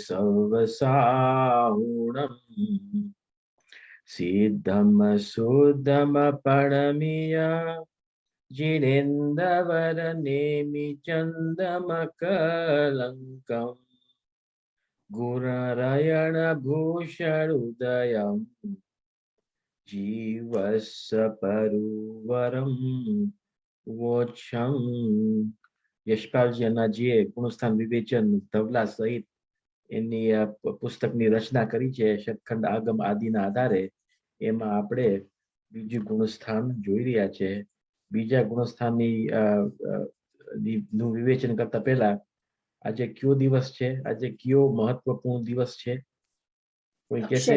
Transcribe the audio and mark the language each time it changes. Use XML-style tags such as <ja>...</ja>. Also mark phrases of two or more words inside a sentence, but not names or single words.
<pra>सवसाहुणम् सिद्धम शुद्धम परमीय जिनेन्द्रवर नेमि चन्दमकलङ्कम् गुणरयण भूषणोदयम् जीवस्य परुवरम् वोच्छम्</pra> <gu>યશપાલજી અનાજીએ ગુણસ્થાન વિવેચન ધવલા સહિત એની પુસ્તકની રચના કરી છે શતખંડ આગમ આદિના આધારે. એમાં આપણે બીજું ગુણસ્થાન જોઈ રહ્યા છે. બીજા ગુણસ્થાનની નું વિવેચન કરતા પહેલા આજે કયો દિવસ છે, આજે કયો મહત્વપૂર્ણ દિવસ છે કોઈ કહેશે?</gu>